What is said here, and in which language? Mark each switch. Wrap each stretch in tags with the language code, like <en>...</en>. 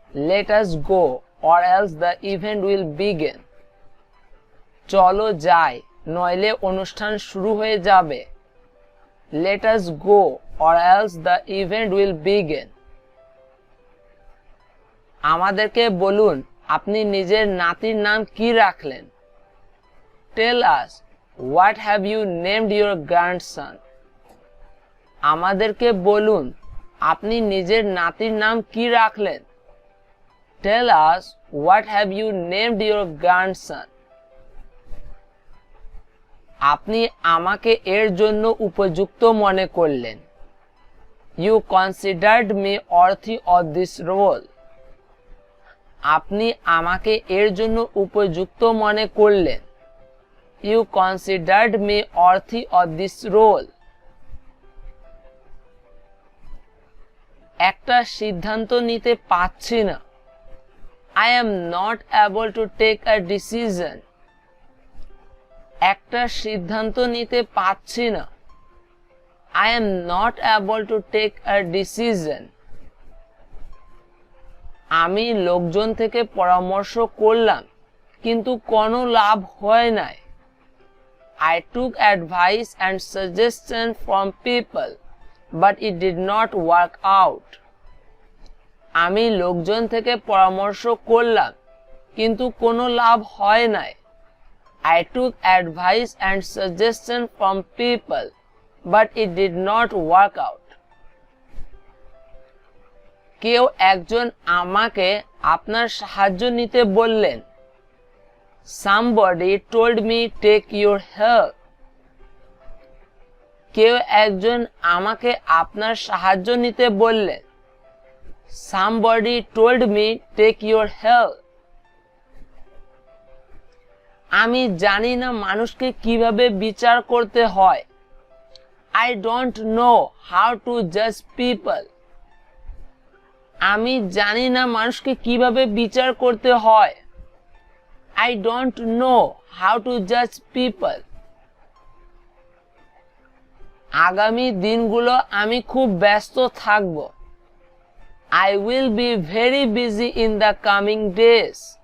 <en>Let us go or else the event will begin.</en> <bn>চলো যাই, নইলে অনুষ্ঠান শুরু হয়ে যাবে।</bn> <en>Let us go or else the event will begin.</en> <bn>আমাদেরকে বলুন আপনি নিজের নাতির নাম কি রাখলেন।</bn> <en>Tell us what have you named your grandson.</en> <bn>আমাদেরকে বলুন আপনি নিজের নাতির নাম কি রাখলেন।</bn> <en>Tell us what have you named your grandson.</en> <bn>আপনি আমাকে এর জন্য উপযুক্ত মনে করলেন।</bn> <en>You considered me worthy of this role.</en> <bn>আপনি আমাকে এর জন্য উপযুক্ত মনে করলেন।</bn> <en>You considered me worthy of this role.</en> <bn>একটা সিদ্ধান্ত নিতে পারছি না।</bn> <en>I am not able to take a decision.</en> <bn>একটা সিদ্ধান্ত নিতে পারছি না।</bn> <en>I am not able to take a decision.</en> <bn>আমি লোকজন থেকে পরামর্শ করলাম কিন্তু কোনো লাভ হয় নাই।</bn> <en>I took advice and suggestion from people but it did not work out.</en> <bn>আমি লোকজন থেকে পরামর্শ করলাম কিন্তু কোনো লাভ হয় নাই।</bn> <en>I took advice and suggestion from people but it did not work out.</en> <bn>কেউ একজন আমাকে আপনার সাহায্য নিতে বললেন।</bn> <en>Somebody told me take your help.</en> <bn>কেউ একজন আমাকে আপনার সাহায্য নিতে বললেন।</bn> <en>Somebody told me take your help.</en> <bn>আমি জানি না মানুষকে কিভাবে বিচার করতে হয়।</bn> <en>I don't know how to judge people.</en> <bn>আমি জানি না মানুষকে কিভাবে বিচার করতে হয়।</bn> <en>I don't know how to judge people.</en> <bn>আগামী দিনগুলো আমি খুব ব্যস্ত থাকব।</bn> <en>I will be very busy in the coming days.</en>